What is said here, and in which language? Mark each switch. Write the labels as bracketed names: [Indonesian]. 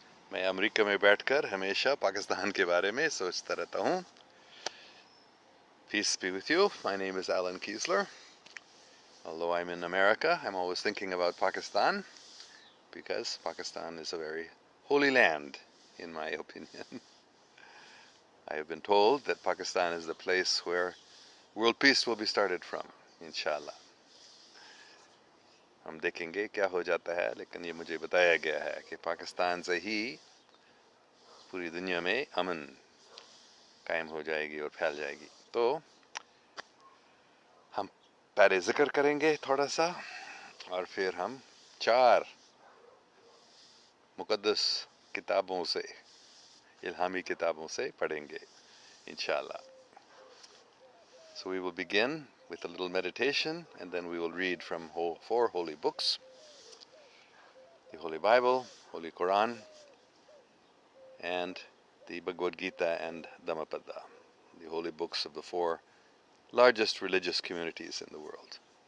[Urdu] میں امریکہ میں بیٹھ کر ہمیشہ پاکستان کے بارے میں سوچتا رہتا ہوں. [English] Peace be with you. My name is Alan Kiesler. Although I'm in America, I'm always thinking about Pakistan because Pakistan is a very holy land, in my opinion. I have been told that Pakistan is the place where world peace will be started from, inshallah. [Urdu] ہم دیکھیں گے کیا ہو جاتا ہے، لیکن یہ مجھے بتایا گیا ہے کہ پاکستان سے ہی پوری دنیا میں امن قائم ہو جائے گی اور پھیل جائے گی. تو ہم پہلے ذکر کریں گے تھوڑا سا، اور پھر ہم 4 مقدس کتابوں سے، الہامی کتابوں سے پڑھیں گے انشاءاللہ. [English] So we will begin with a little meditation, and then we will read from 4 holy books: the Holy Bible, Holy Quran, and the Bhagavad-gita and Dhammapada, the holy books of the 4 largest religious communities in the world.